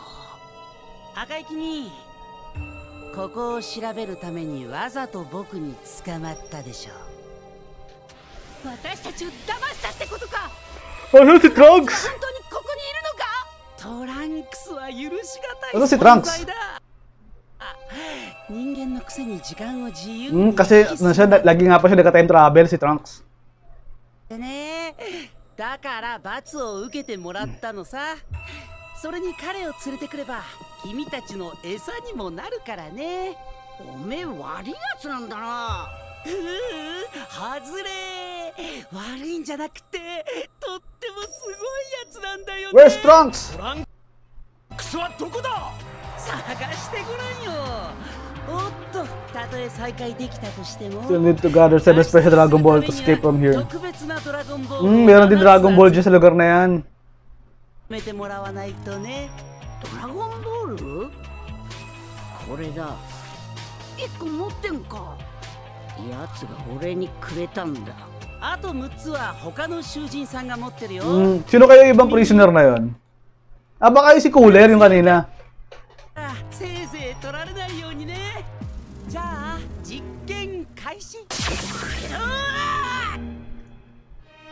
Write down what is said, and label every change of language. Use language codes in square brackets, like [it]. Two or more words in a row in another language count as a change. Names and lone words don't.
[ja] 赤い君、ここを調べるためにわざと僕に捕まったでしょ。私たちを騙したってことか。 [tl] Ano si Trunks? [ja] 本当にここにいるのか。トランクスは許しがたい [tl] Ano si Trunks? [ja] 存在だ。人間のくせに時間を自由に。 [tl] Kasi lagi nga pa siya nagka- [en] time travel [tl] si Trunks. [ja] ね、だから罰を受けてもらったのさ。それに彼を連れてくれば君たちの餌にもなるからね。おめえ悪いやつなんだな。外れ。悪いんじゃなくてとってもすごいやつなんだよね。 [en] Where's Trunks? [ja] トランクスはどこだ。探してごらんよ。おっと、たとえ再会できたとしても [en] Still need to gather 7 special Dragon Ball to escape from here. [ja] 特別なドラゴンボール。 [tl] Meron din Dragon Ball dyan sa lugar na yan. [ja] めてもらわないとね。ドラゴンボール。これだ。一個持ってんか。やつが俺にくれたんだ。あと6つは他の囚人さんが持ってるよ。 [tl] Sino kaya yung ibang prisoner na yon? Baka yung si Cooler yung kanina. [ja] せいぜい取られないようにね。じゃあ実験開始。